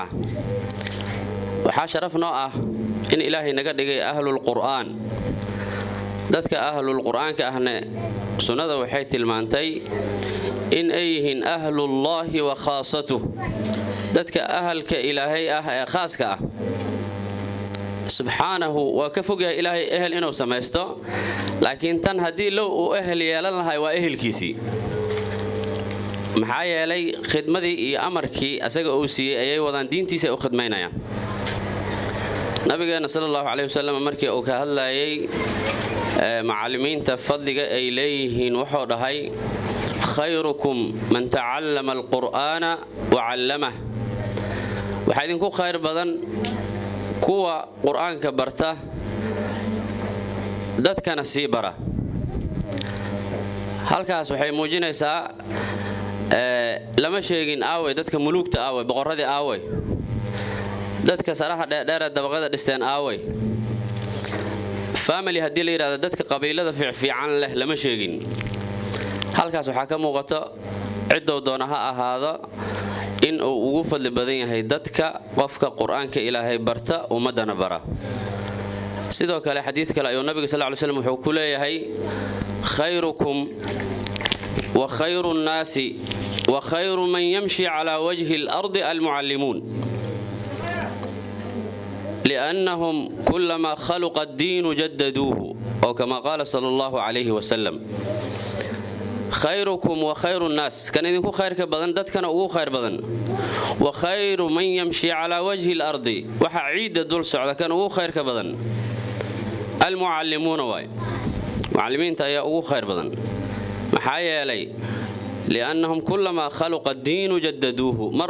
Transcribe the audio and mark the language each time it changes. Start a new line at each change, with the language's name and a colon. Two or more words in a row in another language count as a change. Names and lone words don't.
Somali: waxa sharaf noo ah in Ilaahay naga dhigay
Arabic: أهل القرآن
Somali: dadka ahlul qur'aanka ahna sunnada waxay tilmaantay in ay yihiin
Arabic: أهل الله وخاصته
Somali: dadka ahalka Ilaahay ah ee khaaska ah subhanahu wa ka fogay Ilaahay ehel inuu sameesto laakiin tan hadii loo u ehel yeelan lahay waa ehelkiisi maxaa yeelay khidmadii iyo amarkii asaga uu siiyay ayay wadaan diintiisa u khidmaynayaan nabigeena
Arabic: صلى الله عليه وسلم
Somali: markii uu ka hadlayay macallimiinta fadliga ay leeyihiin wuxuu dhahay
Arabic: خيركم من تعلم القرآن وعلمه
Somali: waxa idinku khayr badan kuwa quraanka barta dadkana sii bara halkaas waxay muujinaysaa lama sheegin aaway dadka mulugta aaway boqoradii aaway dadka saraha dheer dabaqada dhisteen aaway family hadii la yiraahdo dadka qabiilada fiican leh lama sheegin halkaas waxa ka muuqato cidow doona ha ahaado in uu ugu fadli badan yahay dadka qofka quraanka Ilaahay barta ummadana bara sidoo kale xadiis kale ayuu nabiga
Arabic: صلى الله عليه وسلم
Somali: wuxuu ku leeyahay
Arabic: خيركم وخير الناس وخير من يمشي على وجه الأرض المعلمون لأنهم كلما خلق الدين جددوه أو كما قال صلى الله عليه وسلم خيركم وخير الناس
Somali: kan idinku khayrka badan dadkana ugu khayr badan
Arabic: وخير من يمشي على وجه الأرض
Somali: waxa ciidda dul socda kan ugu khayrka badan almucallimuuna waay mucallimiinta ayaa ugu khayr badan maxaa yeelay
Arabic: لأنهم كلما خلق الدين جددوه
Somali: mar